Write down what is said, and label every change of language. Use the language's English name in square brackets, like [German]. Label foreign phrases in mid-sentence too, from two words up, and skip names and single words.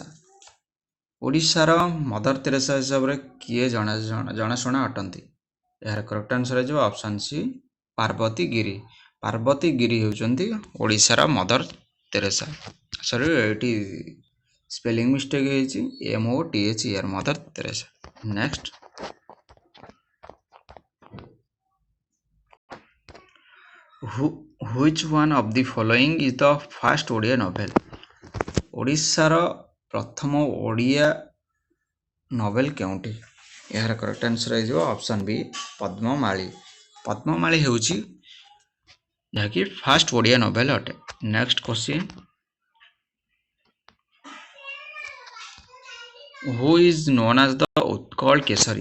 [Odia] ଓଡ଼ିଶାର ମଦର ତେରେସା ହିସାବରେ କିଏ ଜଣାଶୁଣା ଅଟନ୍ତି? ଏହାର [English] correct answer [Odia] ହେଇଯିବ [English] option C [Odia] ପାର୍ବତୀ ଗିରି। ପାର୍ବତୀ ଗିରି ହେଉଛନ୍ତି ଓଡ଼ିଶାର ମଦର ତେରେସା। ସରି ଏଇଠି [English] spelling mistake [Odia] ହେଇଛି, MOTHER ମଦର ତେରେସା। [English] ନେକ୍ସଟ Which one of the following is the first Odia novel? [Odia] ଓଡ଼ିଶାର ପ୍ରଥମ ଓଡ଼ିଆ ନୋଭେଲ କେଉଁଠି? ଏହାର [English] correct answer [Odia] ହେଇଯିବ [English] option B [Odia] ପଦ୍ମମାଳୀ। ପଦ୍ମମାଳୀ ହେଉଛି ଯାହାକି [English] first Odia novel [Odia] ଅଟେ। [English] next question who is known as the Utkal Keshari?